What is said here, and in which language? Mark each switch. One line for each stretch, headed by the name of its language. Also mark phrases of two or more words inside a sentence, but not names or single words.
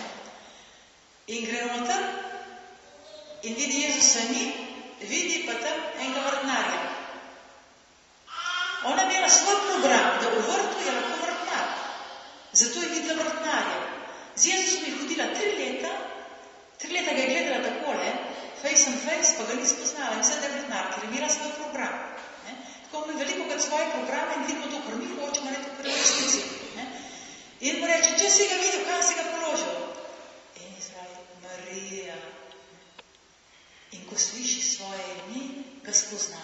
Slovenian: In gre noter in vidi Jezusa ni, vidi pa tam enega vrtnarja. Ona je imela svoj program, da v vrtu je lahko vrtnar. Zato je videla vrtnarja. Z Jezusom je hodila 3 leta, 3 leta ga je gledala takole,
English: face and face, pa ga ni spoznala in vse da je vrtnar, ker je imela svoj program. Tako mi veliko krat svoje programe in vidimo to, kar mi hočemo, ne to, kar je v resnici. In mu reče, če si ga videl, kam si ga položil? In Izrael, Marija. In ko sliši svoje ime, ga spozna.